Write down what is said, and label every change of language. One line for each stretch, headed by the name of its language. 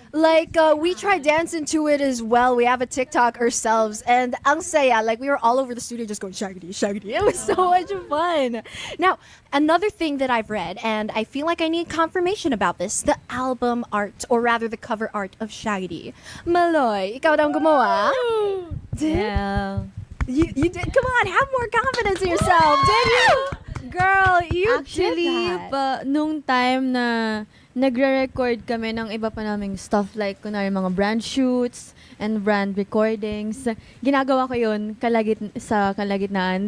English: Like, we try dancing to it as well. We have a TikTok ourselves. And
Filipino: ang saya,
English: like, we were all over the studio just going, Shaggy. It was so much fun. Now, another thing that I've read, and I feel like I need confirmation about this, the album art, or rather the cover art of Shaggy.
Filipino: Maloy, ikaw daw ang gumawa?
English: Yeah. You did? Come on, have more confidence in yourself. Did you? Girl, you Actually, did that.
Filipino: nung time na nagre-record kami ng iba pa naming stuff like kunwari mga
English: brand shoots and brand recordings,
Filipino: ginagawa ko yun sa kalagitnaan.